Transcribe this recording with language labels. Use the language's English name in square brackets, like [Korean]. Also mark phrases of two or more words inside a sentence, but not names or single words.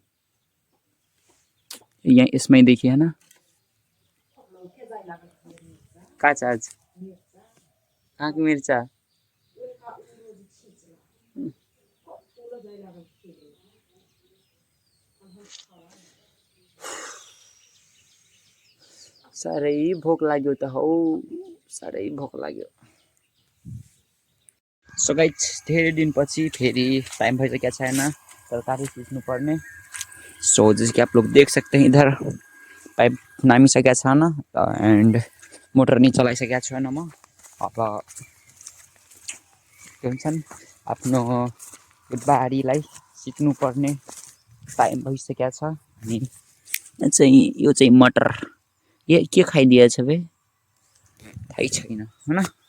[Nepali] यहाँ यसमै देखिए हैन का छ आज काग मिर्चा साह्रै भोक लाग्यो त हौ साह्रै भोक लाग्यो [English] so guys [Nepali] धेरै दिनपछि फेरि टाइम भइसकेको छैन तरकारी खिच्नु पर्ने सो [Hindi] जैसे कि आप लोग देख सकते हैं इधर [Nepali] पाइप नामिसकेको छैन एन्ड मोटर नि चलाइसकेको छैन म अब के भन्छन् आफ्नो बारीलाई सिक्नुपर्ने टाइम भइसकेको छ अनि यो चाहिँ मटर के खाइदिएछ बे थाहै छैन हैन